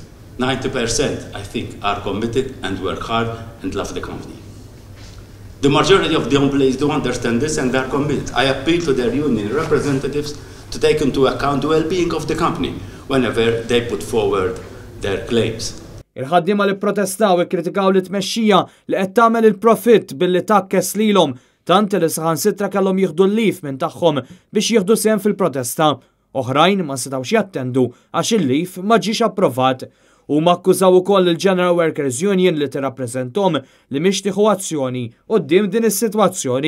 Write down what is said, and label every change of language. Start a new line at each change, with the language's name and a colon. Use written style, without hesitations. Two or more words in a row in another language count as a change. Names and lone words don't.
English: 90%, I think, are committed and work hard and love the company. The majority of the employees do understand this and are committed. I appeal to their union representatives to take into account the well-being of the company whenever they put forward their claims.
Maltese: Il-ħaddiema li protestaw ikkritikaw li tmexxija li qed tagħmel il-profitt billi takkes lilhom tant li saħansitra kellhom jieħdu l-lif minn tagħhom biex jieħdu sehem fil-protesta. Oħrajn ma setgħux jattendu għax il-lif ma ġiex approvat. U makkużaw ukoll il-General Workers Union li tirrappreżenthom li mhix tieħu azzjoni quddiem din is-sitwazzjoni.